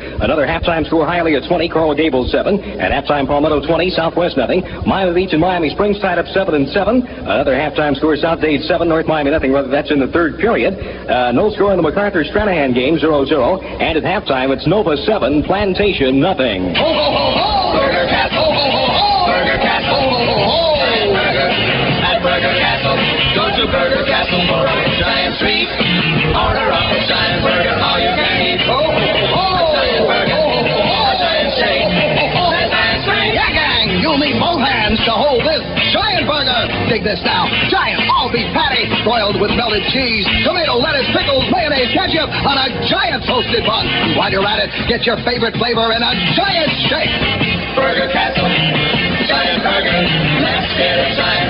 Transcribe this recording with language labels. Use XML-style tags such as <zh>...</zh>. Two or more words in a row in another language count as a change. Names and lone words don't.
<en>Another halftime score, Hialeah 20, Coral Gables 7. At halftime, Palmetto 20, Southwest nothing. Miami Beach and Miami Springs tied up 7-7. Another halftime score, South Dade 7, North Miami nothing. That's in the third period. No score in the MacArthur-Stranahan game, 0-0. And at halftime, it's Nova 7, Plantation nothing. Ho, ho, ho, ho! Burger Castle! Ho, ho, ho, ho! Burger Castle! Ho, ho, ho, ho! Burger at Burger Castle. Go to Burger Castle for a giant treat. Order up a giant burger, all you can eat. Ho, ho, ho, ho! A giant burger. Ho, ho, ho, ho! A giant shake. Ho, ho, ho! A giant shake. Yeah, gang! You'll need both hands to hold this giant burger. Dig this now. Giant all-beef patty, broiled with melted cheese, tomato, lettuce, pickles, mayonnaise, ketchup on a giant toasted bun. While you're at it, get your favorite flavor in a giant shake. Burger Castle. Giant burger. Let's get a giant.</en>